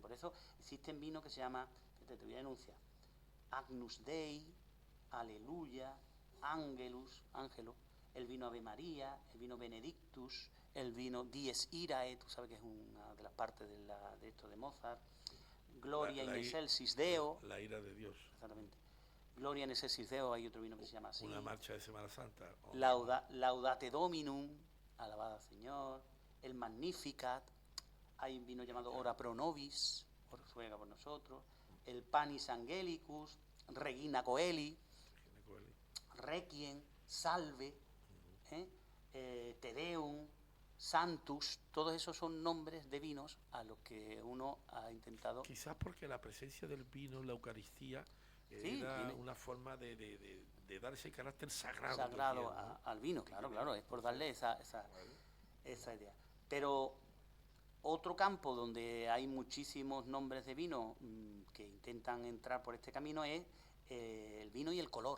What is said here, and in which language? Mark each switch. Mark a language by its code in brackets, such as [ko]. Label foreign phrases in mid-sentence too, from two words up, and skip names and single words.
[es] Por eso existen vinos que se llama, te voy a enunciar, Agnus Dei, Aleluya, Angelus, el vino Ave María, el vino Benedictus, el vino Dies Irae, tú sabes que es una de las partes de esto de Mozart, Gloria in excelsis Deo. La ira de Dios. Exactamente. Gloria in excelsis Deo, hay otro vino que se llama así. Una marcha de Semana Santa. Laudate Dominum, alabada al Señor, el Magnificat, hay un vino llamado Ora pro nobis, ruega por nosotros, el Panis Angelicus, Regina Coeli, Requiem, Salve, Te Deum, Santus, todos esos son nombres de vinos a los que uno ha intentado. Quizás porque la presencia del vino en la Eucaristía era una forma de dar ese carácter sagrado al vino, claro, es por darle esa idea. Pero otro campo donde hay muchísimos nombres de vino que intentan entrar por este camino es el vino y el color.